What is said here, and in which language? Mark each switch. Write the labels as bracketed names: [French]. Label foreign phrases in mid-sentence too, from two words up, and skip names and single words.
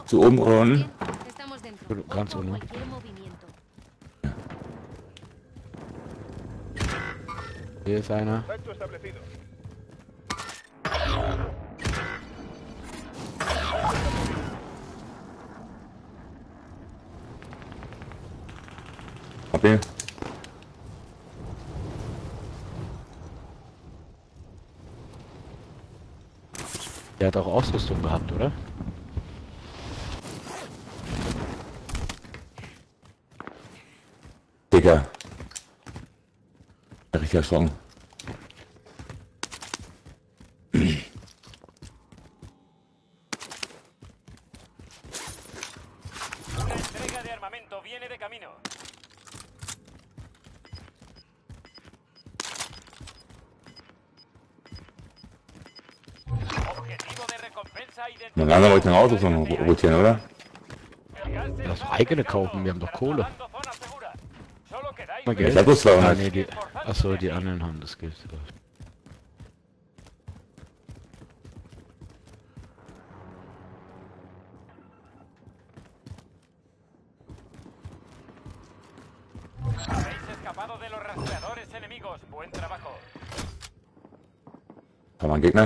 [German] Zu oben unten. [Spanish] Estamos dentro. [German] Ganz [Spanish] Ojo a [German] unten. [Spanish] cualquier movimiento. [German] Hier ist einer. [Spanish] Contacto establecido. [German] Hab ihn. Der hat auch Ausrüstung gehabt, oder? Digga. Richtig erschrocken. [Spanish] Una entrega de armamento viene de camino. Objetivo de recompensa [German] Dann langsam wollte ich ein Auto so rotieren, oder? Das eigene kaufen, wir haben doch Kohle. Mal Ich Geld. hab bloß 200. Ah, nee, die, achso, die anderen haben das Geld. [Spanish] Habéis escapado de los rastreadores enemigos. Buen trabajo. [German] Haben wir einen Gegner?